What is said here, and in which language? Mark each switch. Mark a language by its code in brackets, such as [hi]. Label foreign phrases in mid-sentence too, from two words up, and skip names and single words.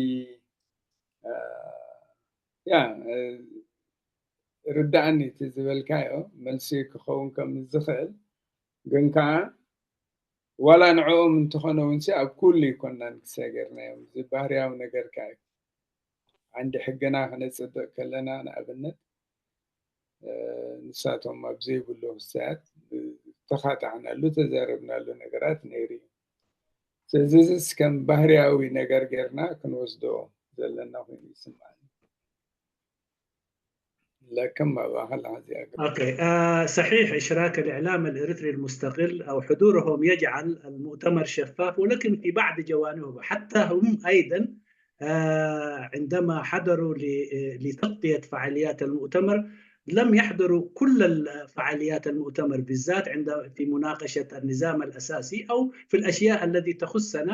[ti] ርዳእኒ እቲ ዝበልካዮ መልሲ ክኸውን ከም ዝኽእል ግን ከዓ ዋላ ንዕኦም እንተኾነ እውንሲ ኣብ ኩሉ ይኮናን ክሰገርናዮም እዚ ባህርያዊ ነገር ከዓ እዩ። ዓንዲ ሕግና ክነፅብቅ ከለና ንኣብነት ንሳቶም ኣብ ዘይብሉ ክሳያት ተኻጣዕናሉ ተዛረብናሉ ነገራት ነይሩ እዩ። ስለዚ እዚስ ከም ባህርያዊ ነገር ጌርና ክንወስዶ ዘለና ኮይኑ ይስማዓኒ። [ar] لكن ما بأخذ هذه أوكي. صحيح إشراك الإعلام الإريتري المستقل أو حضورهم يجعل المؤتمر شفاف، ولكن في بعض جوانبه حتى هم أيضا عندما حضروا لتغطية فعاليات المؤتمر لم يحضروا كل فعاليات المؤتمر بالذات في مناقشة النظام الأساسي أو في الأشياء التي تخصنا.